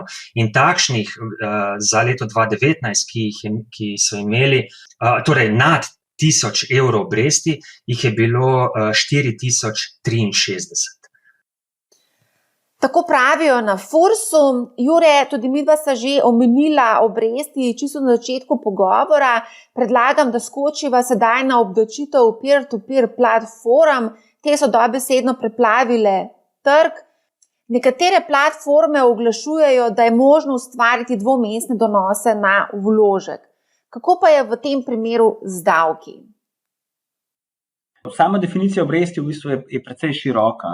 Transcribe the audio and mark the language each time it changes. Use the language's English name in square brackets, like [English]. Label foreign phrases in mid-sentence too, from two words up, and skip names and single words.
[Slovenian] In takšnih za leto 2019, ki so imeli, torej nad 1000 evrov obresti, jih je bilo 4063. Tako pravijo na Fursu. Jure, tudi midva sta že omenila obresti čisto na začetku pogovora. Predlagam, da skočiva sedaj na obdavčitev [English] peer-to-peer [Slovenian] platform. Te so dobesedno preplavile trg. Nekatere platforme oglašujejo, da je možno ustvariti dvomestne donose na vložek. Kako pa je v tem primeru z davki? Sama definicija obresti v bistvu je precej široka.